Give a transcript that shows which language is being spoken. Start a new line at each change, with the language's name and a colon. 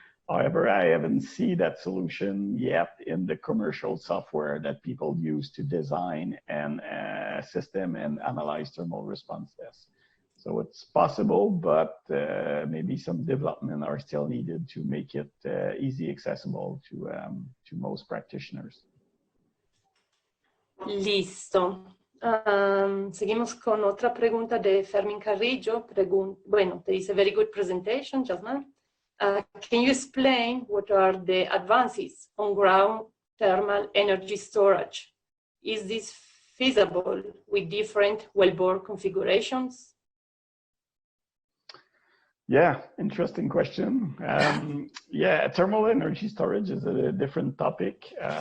English: However, I haven't seen that solution yet in the commercial software that people use to design and system and analyze thermal response tests. So it's possible, but maybe some development are still needed to make it easy accessible to most practitioners.
Spanish: Listo. Seguimos con otra pregunta de Fermín Carrillo. Bueno, te dice,
English: very good presentation,
Spanish: Jasmin.
English: Can you explain what are the advances on ground thermal energy storage? Is this feasible with different wellbore configurations? Yeah, interesting question. Yeah, thermal energy storage is a different topic.